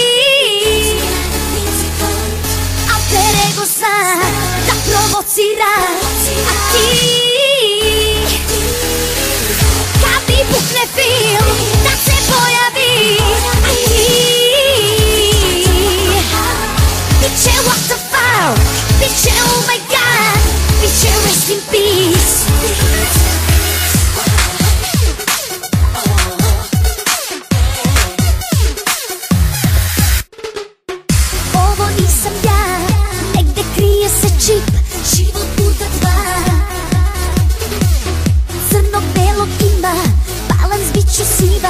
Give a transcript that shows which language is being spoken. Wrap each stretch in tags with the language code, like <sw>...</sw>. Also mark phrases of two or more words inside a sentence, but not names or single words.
<sr>Alter ego sam, da provocira, a ti. Kad mi bukne film, da se pojavi, a ti. Biće</sr> <en>what the fuck,</en> <sr>biće</sr> <en>oh my god,</en> <sr>biće</sr> <en>rest in peace.</en> <sr>Ovo nisam ja, negde krije se čip, život puta dva. Crnog belog ima, balans bit ću siva.</sr>